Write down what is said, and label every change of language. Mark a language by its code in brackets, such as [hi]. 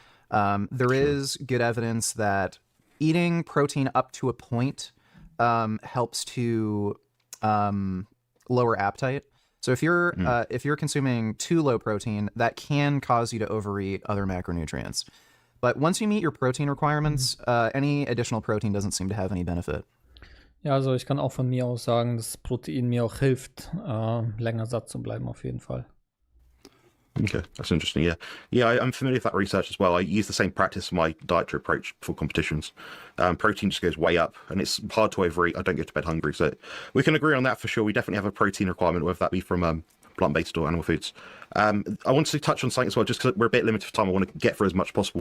[en] There is good evidence that eating protein up to a point helps to lower appetite. So if you're consuming too low protein, that can cause you to overeat other macronutrients. But once you meet your protein requirements, any additional protein doesn't seem to have any benefit. [de] Ja, also ich kann auch von mir aus sagen, dass Protein mir auch hilft, länger satt zu bleiben auf jeden Fall. [en] Okay, that's interesting. Yeah, I'm familiar with that research as well. I use the same practice for my dietary approach for competitions. Protein just goes way up, and it's hard to overeat. I don't go to bed hungry, so we can agree on that for sure. We definitely have a protein requirement, whether that be from plant-based or animal foods. I wanted to touch on something as well, just because we're a bit limited for time. I want to get through as much as possible.